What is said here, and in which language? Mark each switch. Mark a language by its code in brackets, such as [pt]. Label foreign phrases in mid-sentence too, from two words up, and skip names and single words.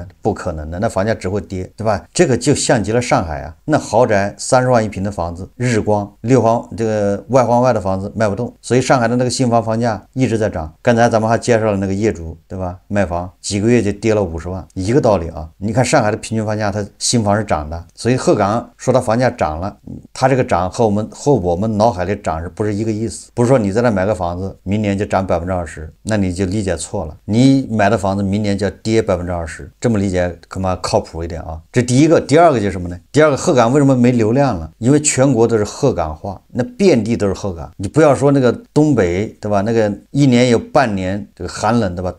[zh] 不可能的，那房價只會跌，對吧？這個就像極了上海啊，那豪宅30萬一平的房子，日光6環這個外環外的房子賣不動，所以上海的那個新房房價一直在漲。剛才咱們還介紹了那個業主，對吧？賣房幾個月就跌了50萬，一個道理啊。你看上海的平均房價，它新房是漲的，所以鹤岗说它房價涨了，它这個漲和我們腦海裡漲是不是一個意思？不是說你在那買個房子，明年就漲20%，那你就理解錯了。你買的房子明年就要跌20%，這麼理解恐怕靠譜一點啊。這第一個，第二個就是什麼呢？第二個，鶴崗為什麼沒流量了？因為全國都是鶴崗話，那遍地都是鶴崗。你不要說那個東北，對吧？那個一年有半年這個寒冷，對吧？